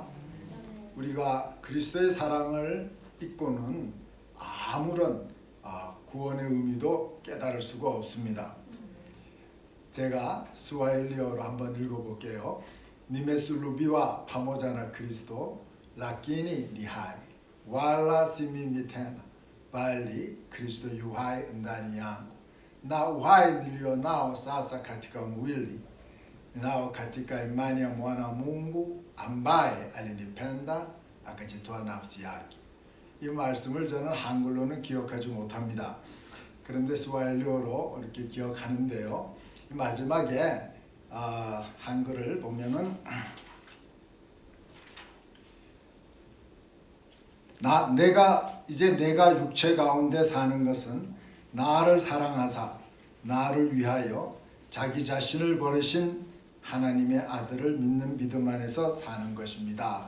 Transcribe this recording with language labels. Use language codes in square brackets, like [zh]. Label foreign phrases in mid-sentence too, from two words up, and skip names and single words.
[ko] 우리가 그리스도의 사랑을 잊고는 아무런 구원의 의미도 깨달을 수가 없습니다. 제가 스와힐리어로 한번 읽어볼게요. [sw] nimesulubiwa pamoja na Kristo lakini ni hai wala si mimi tena bali Kristo yu hai ndani yangu na uhai niliyo nao sasa katika mwili nao katika imani ya mwana Mungu ambaye alinipenda akajitoa nafsi yake. [ko] 이 말씀을 저는 한글로는 기억하지 못합니다. 그런데 스와힐리어로 이렇게 기억하는데요. 마지막에 한글을 보면은 내가 육체 가운데 사는 것은 나를 사랑하사 나를 위하여 자기 자신을 버리신 하나님의 아들을 믿는 믿음 안에서 사는 것입니다.